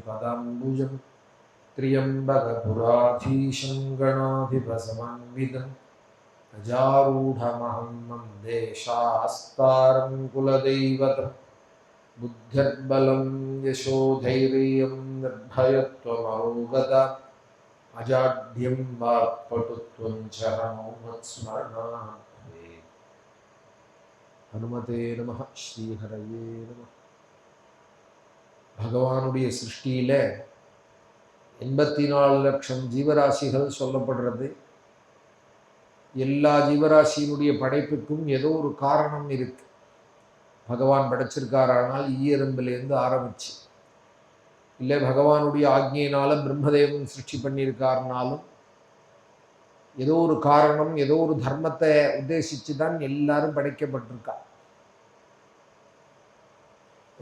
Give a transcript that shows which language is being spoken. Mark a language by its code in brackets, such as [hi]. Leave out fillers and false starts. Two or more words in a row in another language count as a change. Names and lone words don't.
[sa] पदाम्बुजं त्र्यम्बकपुराधीशं गणाधिपसमन्वितं गजारूढमहं वन्दे शास्तारं कुलदैवतं बुद्धिर्बलं यशोधैर्यं निर्भयत्वमरोगता अजाड्यं वाक्पटुत्वं च हनुमत्स्मरणात् भवेत्। हनुमते नमः श्रीहरये नमः। [ta] भगवानुடைய சிருஷ்டியில 84 லட்சம் ஜீவராசிகள் சொல்லப்படுறது. எல்லா ஜீவராசியினுடைய படைப்புக்கும் ஏதோ ஒரு காரணம் இருக்கு. பகவான் படைச்சிருக்காரானால் ஈயெறும்பிலிருந்து ஆரம்பிச்சு, இல்லை பகவானுடைய ஆக்ஞையினால பிரம்மதேவன் சிருஷ்டி பண்ணியிருக்காருனாலும் ஏதோ ஒரு காரணம், ஏதோ ஒரு தர்மத்தை உத்தேசித்து தான் எல்லாரும் படைக்கப்பட்டிருக்கா.